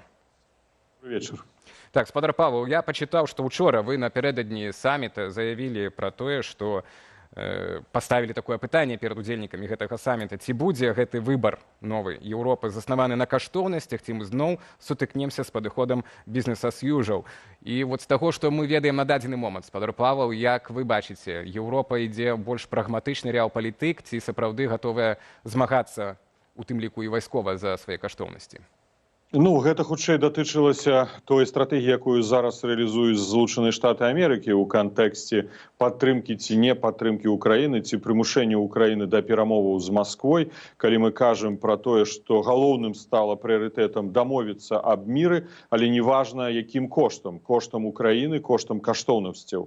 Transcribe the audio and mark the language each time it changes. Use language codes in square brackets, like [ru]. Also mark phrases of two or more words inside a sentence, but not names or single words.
[be] Вечер. Так, спадар Павел, я пачытаў, што учора вы напярэдадні самміта заявілі пра тое, што поставілі такое пытанне перад удзельнікамі гэтага самміта. Ці будзе гэты выбар новай Еўропы заснаваны на каштоўнасцях, ці мы зноў сутыкнемся з падыходам [en] business as usual. [be] І вот з таго, што мы ведаем на дадзены момант, спадар Павел, як вы бачыце, Еўропа ідзе больш прагматычны рэалпалітык, ці сапраўды гатовая змагацца, у тым ліку і вайскова, за свае каштоўнасці? Ну, гэта хутчэй датычылася той стратэгіі, якую зараз рэалізуюць Злучаныя Штаты Амерыкі ў кантэксце падтрымкі ці не падтрымкі Украіны, ці прымушэння Украіны да перамоваў з Масквой, калі мы кажам пра тое, што галоўным стала прыярытэтам дамовіцца аб міры, але неважна якім коштам, коштам Украіны, коштам каштоўнасцяў.